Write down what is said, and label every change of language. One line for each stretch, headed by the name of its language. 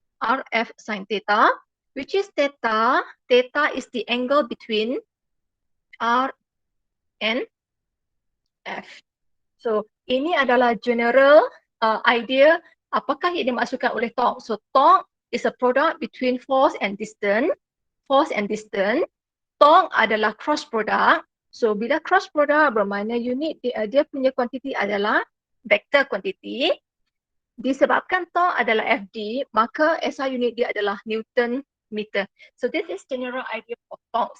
English: Rf sin theta, which is theta. Theta is the angle between R and F.
Malay: So ini adalah general idea apakah yang dimaksudkan oleh torque.
English: So torque is a product between force and distance. Force and distance.
Malay: Torque adalah cross product. So bila cross product bermakna unit dia punya quantity adalah vector quantity. Disebabkan torque adalah Fd, maka SI unit dia adalah Newton meter.
English: So this is general idea of torque.